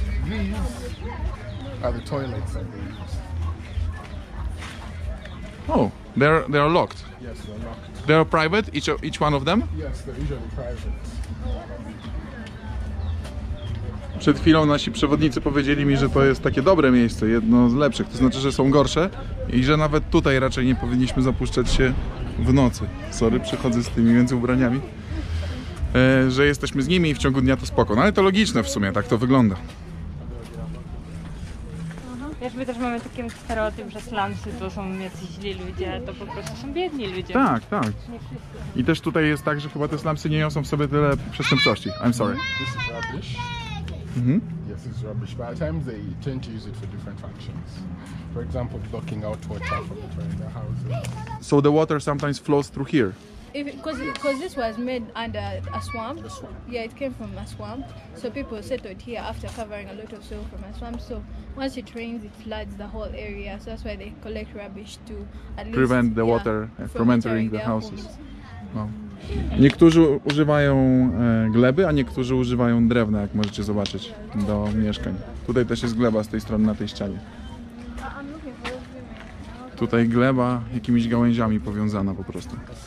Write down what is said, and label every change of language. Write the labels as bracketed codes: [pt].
[en] These are the toilets that they use. Oh, they're locked. Yes, they're locked. They're private, each one of them? Yes, they're usually private. [pl] Przed chwilą nasi przewodnicy powiedzieli mi, że to jest takie dobre miejsce, jedno z lepszych, to znaczy, że są gorsze i że nawet tutaj raczej nie powinniśmy zapuszczać się w nocy. Sorry, przychodzę z tymi między ubraniami. Że jesteśmy z nimi i w ciągu dnia to spoko. No ale to logiczne w sumie, tak to wygląda. Wiesz, my też mamy taki stereotyp, że slumsy to są jacyś źli ludzie, to po prostu są biedni ludzie. Tak, tak. Nie wszyscy. I też tutaj jest tak, że chyba te slumsy nie niosą w sobie tyle przestępczości. [en] I'm sorry. This is rubbish. Yes, it's rubbish, but at times they tend to use it for different functions. For example, blocking out water from entering their houses. So the water sometimes flows through here. Because this was made under a swamp. The swamp. Yeah, it came from a swamp. So people settled here after covering a lot of soil from a swamp. So once it rains, it floods the whole area. So that's why they collect rubbish to at least Prevent the water from entering the their houses. homes. No. [pl] Niektórzy używają gleby, a niektórzy używają drewna, jak możecie zobaczyć, do mieszkań. Tutaj też jest gleba z tej strony na tej ścianie. Tutaj gleba jakimiś gałęziami powiązana po prostu.